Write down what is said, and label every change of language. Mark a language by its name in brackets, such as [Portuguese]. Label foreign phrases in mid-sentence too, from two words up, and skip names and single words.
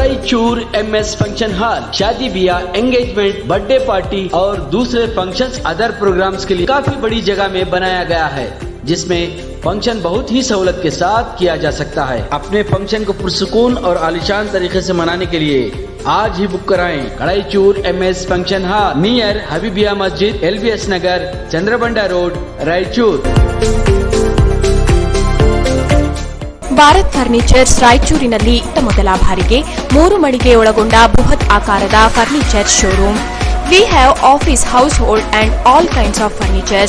[Urdu] رائچور MS فنکشن ہال شادی بیاہ، اینگیجمنٹ, [English] birthday party [Urdu] اور دوسرے [English] functions other programs [Urdu] کے لیے کافی بڑی جگہ میں بنایا گیا ہے، جس میں فنکشن بہت ہی سہولت کے ساتھ کیا جا سکتا ہے. اپنے فنکشن کو پرسکون اور عالیشان طریقے سے منانے کے لیے آج ہی بک کرائیں. रायचूर MS फंक्शन हॉल नियर हबीबिया मस्जिद, LBS नगर, चंद्रबंडा रोड, रायचूर। [Kannada] ಭಾರತ್ ಫರ್ನಿಚರ್ಸ್ ರಾಯಚೂರಿನಲ್ಲಿ ಇತ್ತ ಮೊದಲ ಬಾರಿಗೆ 3 ಮಳಿಗೆ ಒಳಗೊಂಡ ಬೃಹತ್ ಆಕಾರದ [English] furniture showroom. We have office, household and all kinds of furnitures.